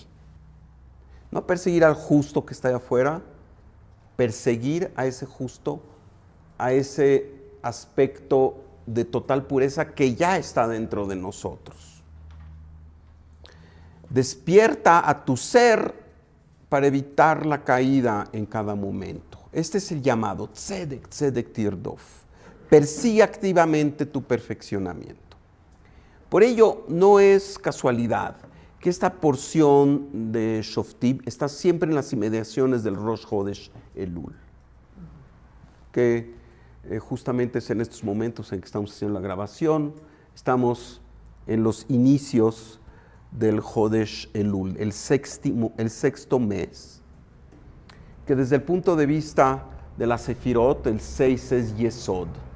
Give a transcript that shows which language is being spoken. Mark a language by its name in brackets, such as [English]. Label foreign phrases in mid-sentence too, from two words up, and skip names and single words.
[Spanish] No perseguir al justo que está allá afuera, perseguir a ese justo, a ese aspecto de total pureza que ya está dentro de nosotros. Despierta a tu ser para evitar la caída en cada momento. Este es el llamado, [Hebrew] tzedek, tzedek tirdof. [Spanish] Persigue activamente tu perfeccionamiento. Por ello, no es casualidad que esta porción de Shoftim está siempre en las inmediaciones del Rosh Chodesh Elul, que justamente es en estos momentos en que estamos haciendo la grabación, estamos en los inicios del Chodesh Elul, el sexto mes, que desde el punto de vista de la Sefirot, el 6 es Yesod.